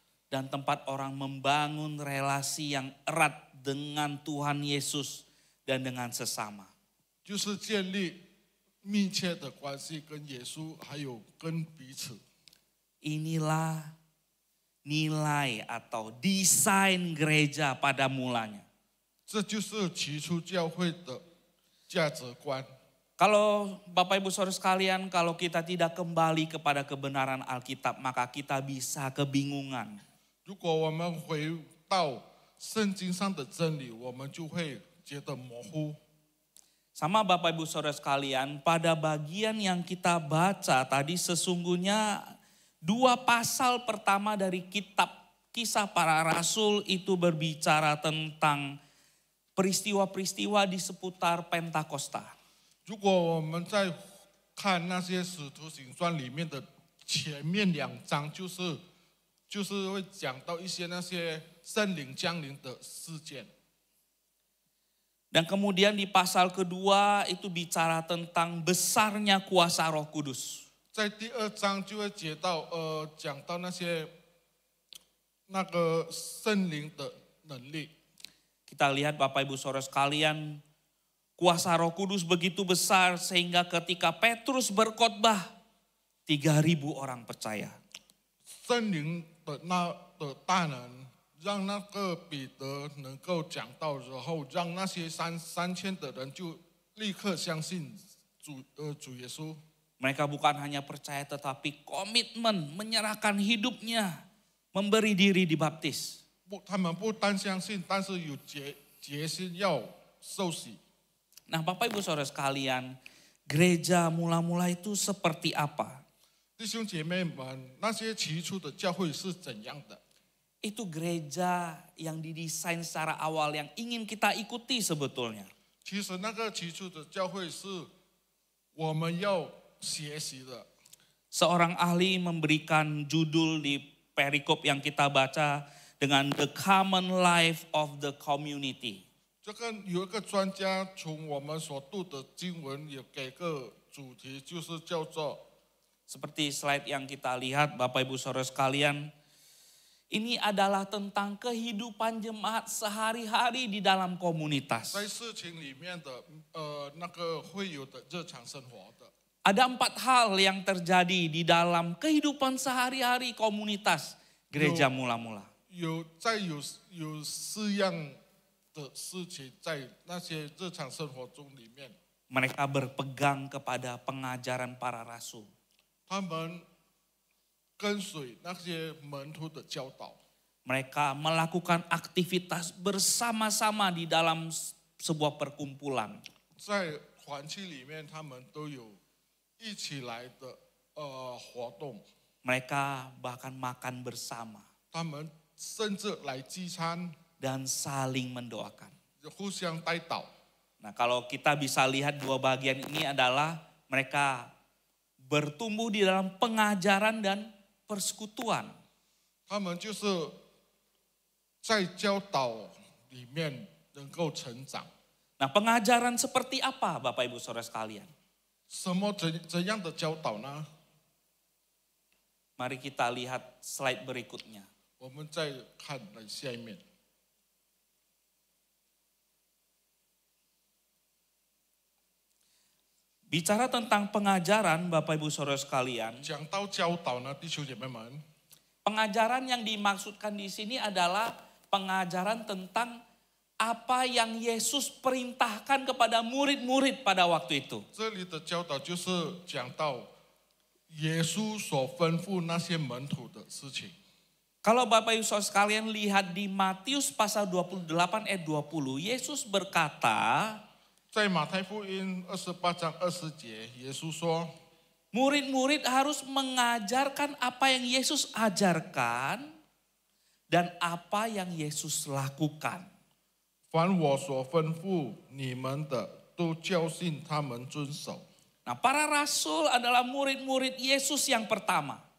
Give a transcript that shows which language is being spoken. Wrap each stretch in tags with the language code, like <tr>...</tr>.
<id>Dan tempat orang membangun relasi yang erat dengan Tuhan Yesus dan dengan sesama.</id> <zh>就是建立密切的关系跟耶稣，还有跟彼此。</zh> <id>Inilah nilai atau desain gereja pada mulanya.</id> <zh>这就是起初教会的价值观。</zh> <id>Kalau Bapak Ibu Saudara sekalian, kalau kita tidak kembali kepada kebenaran Alkitab, maka kita bisa kebingungan.</id> <zh>如果我们回到圣经上的真理，我们就会觉得模糊。</zh> <id>Sama Bapak Ibu Saudara sekalian, pada bagian yang kita baca tadi sesungguhnya 2 pasal pertama dari kitab Kisah Para Rasul itu berbicara tentang peristiwa-peristiwa di seputar Pentakosta.</id> <zh>如果我们在看那些使徒行传里面的前面2章，就是会讲到一些那些圣灵降临的事件。</zh> <id>Dan kemudian di pasal kedua itu bicara tentang besarnya kuasa Roh Kudus.</id> <zh>在第2章就会讲到那个圣灵的能力。</zh> <id>Kita lihat Bapak Ibu Saudara sekalian, kuasa Roh Kudus begitu besar sehingga ketika Petrus berkhotbah 3.000 orang percaya.</id> <zh>圣灵的大能，让那个彼得能够讲道，然后让那些3000的人就立刻相信主耶稣。</zh> <id>Mereka bukan hanya percaya tetapi komitmen menyerahkan hidupnya, memberi diri dibaptis.</id> <zh>他们不单相信，但是有决心要受洗。</zh> <id>Nah Bapak Ibu Saudara sekalian, gereja mula-mula itu seperti apa?</id> <zh>弟兄姐妹们，那些起初的教会是怎样的？</zh> <id>Itu gereja yang didesain secara awal yang ingin kita ikuti sebetulnya.</id> <zh>其实那个起初的教会是我们要学习的。</zh> <id>Seorang ahli memberikan judul di perikop yang kita baca dengan The Common Life of the Community.</id> <zh>这个有一个专家从我们所读的经文也给个主题，就是叫做</zh> <id>Seperti slide yang kita lihat Bapak Ibu Saudara sekalian, ini adalah tentang kehidupan jemaat sehari-hari di dalam komunitas.</id> <zh>在事情里面的那个会有的日常生活的。</zh> <id>Ada 4 hal yang terjadi di dalam kehidupan sehari-hari komunitas gereja mula-mula.</id> <zh>有4样的事情在那些日常生活中里面，</zh> <id>Mereka berpegang kepada pengajaran para rasul.</id> <zh>他们跟随那些门徒的教导，</zh> <id>Mereka melakukan aktivitas bersama-sama di dalam sebuah perkumpulan.</id> <zh>在团契里面，他们都有一起来的活动，</zh> <id>Mereka bahkan makan bersama</id> <zh>他们甚至来聚餐，</zh> <id>dan saling mendoakan.</id> <zh>互相带祷。</zh> <id>Nah, kalau kita bisa lihat 2 bagian ini adalah mereka bertumbuh di dalam pengajaran dan persekutuan.</id> <zh>他们就是在教导里面能够成长。</zh> <id>Nah, pengajaran seperti apa Bapak Ibu Saudara sekalian?</id> <zh>怎样的教导呢？</zh> <id>Mari kita lihat slide berikutnya.</id> <zh>我们再看下面。</zh> <id>Bicara tentang pengajaran Bapak Ibu Saudara sekalian,</id> <zh>讲到教导呢，弟兄姐妹们，</zh> <id>pengajaran yang dimaksudkan di sini adalah pengajaran tentang apa yang Yesus perintahkan kepada murid-murid pada waktu itu.</id> <zh>这里的教导就是讲到耶稣所吩咐那些门徒的事情。</zh> <id>Kalau Bapak Ibu Saudara sekalian lihat di Matius pasal 28 ayat 20, Yesus berkata,</id> <zh>在马太福音28章20节，耶稣说，</zh> <id>murid-murid harus mengajarkan apa yang Yesus ajarkan dan apa yang Yesus lakukan.</id> <zh>凡我所吩咐你们的，都教训他们遵守。</zh> <id>Nah, para rasul adalah murid-murid Yesus yang pertama.</id>